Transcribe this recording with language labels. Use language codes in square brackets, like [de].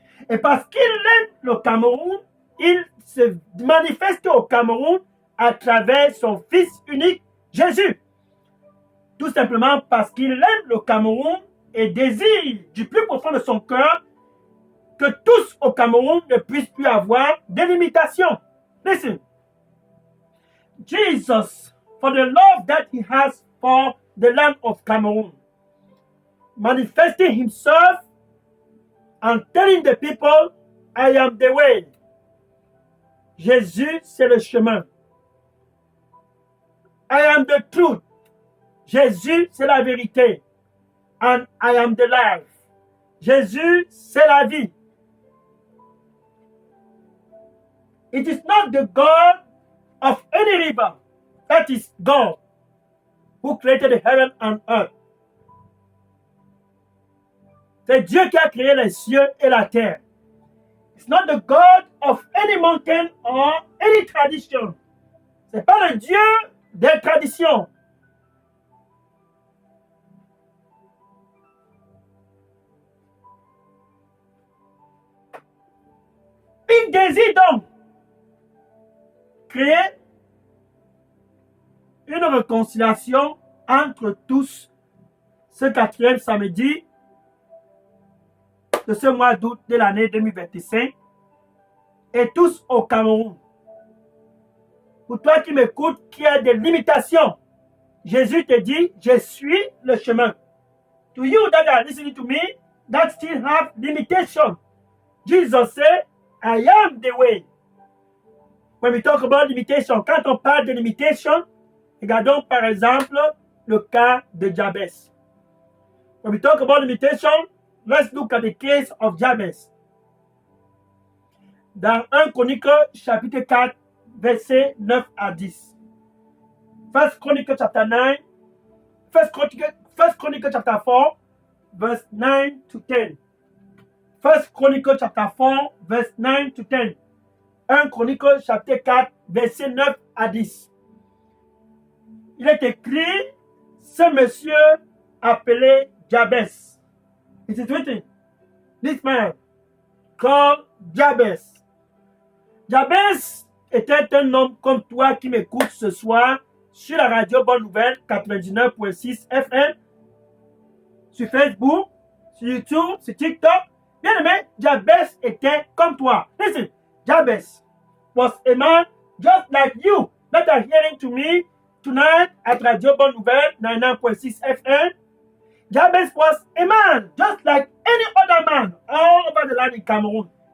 [fr] Et parce qu'il aime le Cameroun, il se manifeste au Cameroun à travers son Fils unique, Jésus. Tout simplement parce qu'il aime le Cameroun et désire du plus profond de son cœur que tous au Cameroun ne puissent plus avoir de limitations. [en] Listen. Jesus, for the love that he has for the land of Cameroon, manifesting himself and telling the people, I am the way. [fr] Jésus, c'est le chemin. [en] I am the truth. [fr] Jésus, c'est la vérité. [en] And I am the life. [fr] Jésus, c'est la vie. [en] It is not the God of any river. That is God who created the heaven and earth. [fr] C'est Dieu qui a créé les cieux et la terre. [en] It's not the God of any mountain or any tradition. [fr] C'est pas le Dieu des traditions. Il désire donc créer une réconciliation entre tous ce quatrième samedi de ce mois d'août de l'année 2025 et tous au Cameroun. Pour toi qui m'écoutes, qui a des limitations, Jésus te dit, je suis le chemin. [en] To you that are listening to me, that still have limitation, Jesus said, I am the way. When we talk about limitation, [fr] quand on parle de limitation, regardons par exemple le cas de Jabez. [en] When we talk about limitation, let's look at the case of Jabez. [fr] Dans 1 Chronique chapitre 4, versets 9 à 10. [en] First Chronicle chapter 9, First Chronicle chapter 4, verse 9 to 10. First Chronicle chapter 4, verse 9 to 10. [fr] 1 Chronicle chapitre 4, verset 9 à 10. Il est écrit, ce monsieur appelé Jabez. [en] It is written, this man called Jabez. [fr] Jabez était un homme comme toi qui m'écoute ce soir sur la radio Bonne Nouvelle 99.6 FM, sur Facebook, sur YouTube, sur TikTok. Bien aimé, Jabez était comme toi. [en] Listen, Jabez was a man just like you that are hearing to me tonight at Radio Bonne Nouvelle 99.6 FM. Jabez was a man just like any other man all over the land in Cameroon.